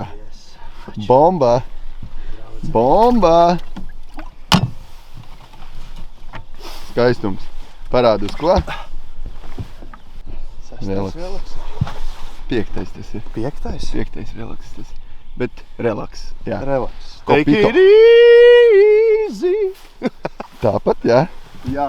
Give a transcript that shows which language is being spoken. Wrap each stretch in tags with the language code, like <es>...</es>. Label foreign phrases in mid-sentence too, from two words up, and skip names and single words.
<lv>Bomba! Bomba! Skaistums. Parādi uz ko? Relaks. 5. tas ir. 5. 5. relaks tas. Bet relaks, jā. Relaks. Kopito.</lv> <en>Take it easy.</en> <lv>Tāpat, jā? Jā.</lv>